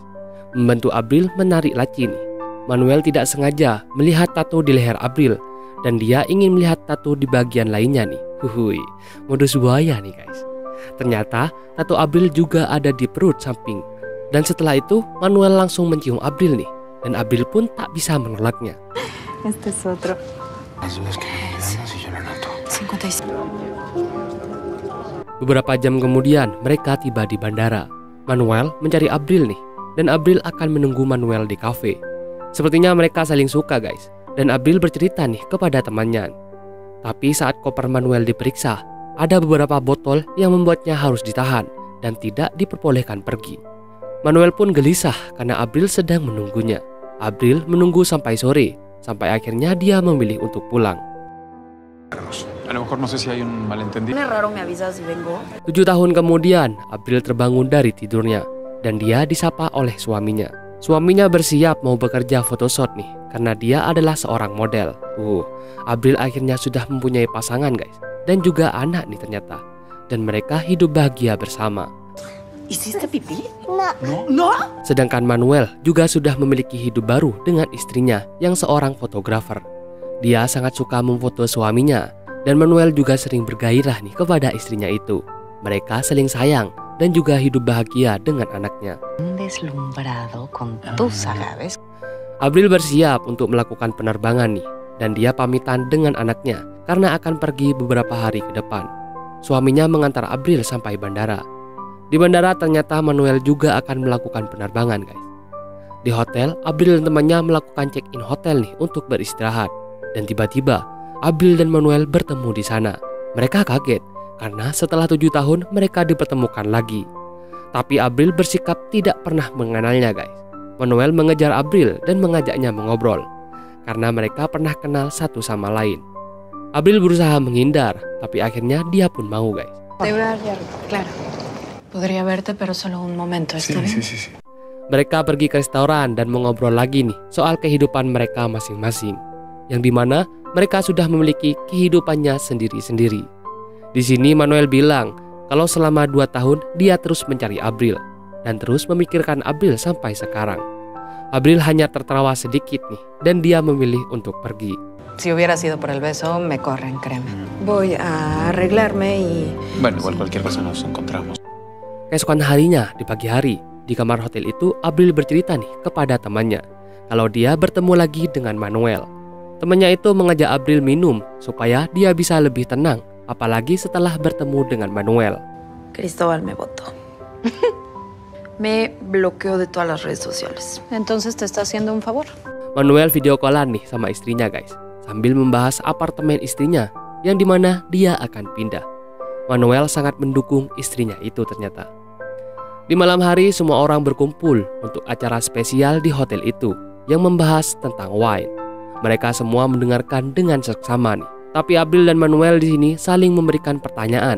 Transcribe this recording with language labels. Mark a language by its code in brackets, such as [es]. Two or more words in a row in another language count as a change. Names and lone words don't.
[id] Membantu April menarik laci nih. Manuel tidak sengaja melihat tato di leher April dan dia ingin melihat tato di bagian lainnya nih. Huhui, modus buaya nih guys. Ternyata tato April juga ada di perut samping. Dan setelah itu Manuel langsung mencium April nih. Dan April pun tak bisa menolaknya. [es] Este es otro. Las dudas que me quedan si yo lo noto. 56. [id] Beberapa jam kemudian mereka tiba di bandara. Manuel mencari April nih. Dan April akan menunggu Manuel di kafe. Sepertinya mereka saling suka guys. Dan April bercerita nih kepada temannya. Tapi saat koper Manuel diperiksa, ada beberapa botol yang membuatnya harus ditahan dan tidak diperbolehkan pergi. Manuel pun gelisah karena April sedang menunggunya. April menunggu sampai sore, sampai akhirnya dia memilih untuk pulang. [es] A lo mejor no sé si hay un malentendido. Es raro, me avisas si vengo. [id] 7 tahun kemudian, April terbangun dari tidurnya dan dia disapa oleh suaminya. Suaminya bersiap mau bekerja photoshoot nih, karena dia adalah seorang model. April akhirnya sudah mempunyai pasangan guys, dan juga anak nih ternyata. Dan mereka hidup bahagia bersama. [es] ¿Hiciste pipí? No. ¿No? [id] Sedangkan Manuel juga sudah memiliki hidup baru dengan istrinya yang seorang fotografer. Dia sangat suka memfoto suaminya dan Manuel juga sering bergairah nih kepada istrinya itu. Mereka saling sayang dan juga hidup bahagia dengan anaknya. [es] Deslumbrado con tus agaves. [id] April bersiap untuk melakukan penerbangan nih dan dia pamitan dengan anaknya karena akan pergi beberapa hari ke depan. suaminya mengantar Abril sampai bandara. Di bandara ternyata Manuel juga akan melakukan penerbangan guys. Di hotel, Abril dan temannya melakukan check-in hotel nih untuk beristirahat. Dan tiba-tiba Abril dan Manuel bertemu di sana. Mereka kaget karena setelah 7 tahun mereka dipertemukan lagi. Tapi Abril bersikap tidak pernah mengenalnya guys. Manuel mengejar Abril dan mengajaknya mengobrol karena mereka pernah kenal satu sama lain. Abril berusaha menghindar, tapi akhirnya dia pun mau guys. [es] Te voy a dar algo, claro. Podría verte, pero solo un momento, ¿está bien? Sí. [id] Mereka pergi ke restoran dan mengobrol lagi nih soal kehidupan mereka masing-masing, yang dimana mereka sudah memiliki kehidupannya sendiri-sendiri. Di sini Manuel bilang kalau selama 2 tahun dia terus mencari Abril dan terus memikirkan Abril sampai sekarang. Abril hanya tertawa sedikit nih dan dia memilih untuk pergi. [es] Si hubiera sido por el beso, me corren, créeme. Voy a arreglarme y... Bueno, igual cualquier cosa nos encontramos. [id] Keesokan harinya di pagi hari, di kamar hotel itu Abril bercerita nih kepada temannya kalau dia bertemu lagi dengan Manuel. Temannya itu mengajak Abril minum supaya dia bisa lebih tenang, apalagi setelah bertemu dengan Manuel. [es] Cristóbal me votó. Me bloqueó de todas las redes sociales. Entonces te está haciendo un favor. [id] Manuel video callan nih sama istrinya guys, sambil membahas apartemen istrinya yang dimana dia akan pindah. Manuel sangat mendukung istrinya itu ternyata. Di malam hari semua orang berkumpul untuk acara spesial di hotel itu yang membahas tentang wine. Mereka semua mendengarkan dengan seksama nih. Tapi Abril dan Manuel di sini saling memberikan pertanyaan.